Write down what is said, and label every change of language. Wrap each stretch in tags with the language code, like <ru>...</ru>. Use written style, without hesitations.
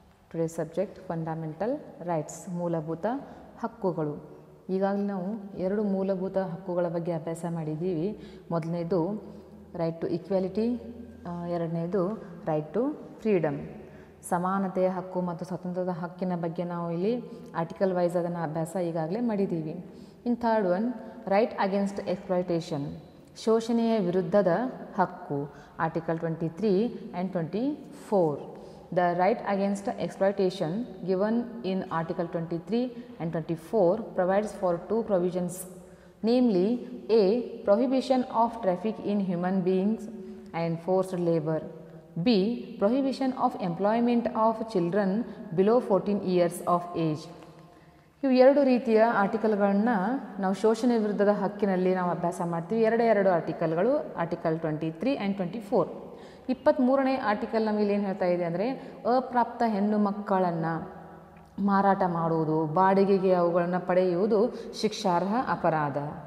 <en>Today's subject Fundamental Rights,</en> <kn>ಮೂಲಭೂತ ಹಕ್ಕುಗಳು. ಈಗಾಗಲೇ ನಾವು ಎರಡು ಮೂಲಭೂತ ಹಕ್ಕುಗಳ ಬಗ್ಗೆ ಅಭ್ಯಾಸ ಮಾಡಿದ್ದೀವಿ. ಮೊದಲನೇದು ರೈಟ್ ಟು ಈಕ್ವಾಲಿಟಿ, ಎರಡನೇದು ರೈಟ್ ಟು ಫ್ರೀಡಮ್. ಸಮಾನತೆಯ ಹಕ್ಕು ಮತ್ತು ಸ್ವತಂತ್ರದ ಹಕ್ಕಿನ ಬಗ್ಗೆ ನಾವು ಇಲ್ಲಿ ಆರ್ಟಿಕಲ್ ವೈಸ್ ಅದನ್ನು ಅಭ್ಯಾಸ ಈಗಾಗಲೇ ಮಾಡಿದ್ದೀವಿ.</kn> <en>in third one right against exploitation,</en> <kn>ಶೋಷಣೆಯ ವಿರುದ್ಧದ ಹಕ್ಕು,</kn> <en>Article 23 and 24. The right against exploitation given in article 23 and 24 provides for two provisions, namely a. prohibition of traffic in human beings and forced labor, b. prohibition of employment of children below 14 years of age.</en> <kn>ಇವು ಎರಡು ರೀತಿಯ ಆರ್ಟಿಕಲ್ಗಳನ್ನು ನಾವು ಶೋಷಣೆ ವಿರುದ್ಧದ ಹಕ್ಕಿನಲ್ಲಿ ನಾವು ಅಭ್ಯಾಸ ಮಾಡ್ತೀವಿ. ಎರಡು ಆರ್ಟಿಕಲ್ಗಳು, ಆರ್ಟಿಕಲ್ 23 and 24. 23ನೇ ಆರ್ಟಿಕಲ್ ನಮಗೆ ಏನು ಹೇಳ್ತಾ ಇದೆ ಅಂದರೆ, ಅಪ್ರಾಪ್ತ ಹೆಣ್ಣು ಮಕ್ಕಳನ್ನು ಮಾರಾಟ ಮಾಡುವುದು, ಬಾಡಿಗೆಗೆ ಅವುಗಳನ್ನು ಪಡೆಯುವುದು ಶಿಕ್ಷಾರ್ಹ ಅಪರಾಧ.</kn>